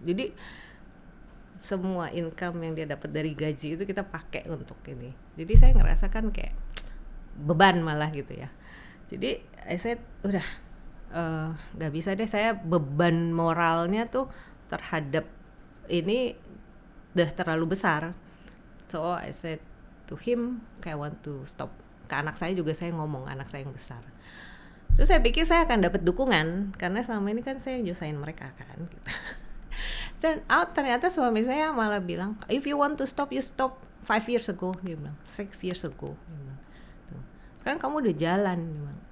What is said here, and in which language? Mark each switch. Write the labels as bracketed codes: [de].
[id] Jadi semua income yang dia dapat dari gaji itu kita pakai untuk ini. Jadi saya ngerasakan kayak beban malah gitu ya. Jadi saya udah gak bisa deh, saya beban moralnya tuh terhadap ini udah terlalu besar. [en] So I said to him, I want to stop. [id] Ke anak saya juga saya ngomong, anak saya yang besar. Terus saya pikir saya akan dapat dukungan karena selama ini kan saya nyusahin mereka kan gitu. Dan ternyata suami saya malah bilang, [en] if you want to stop, you stop 5 years ago, [id] dia bilang, [en] 6 years ago, [id] dia bilang. Sekarang kamu udah jalan, dia bilang.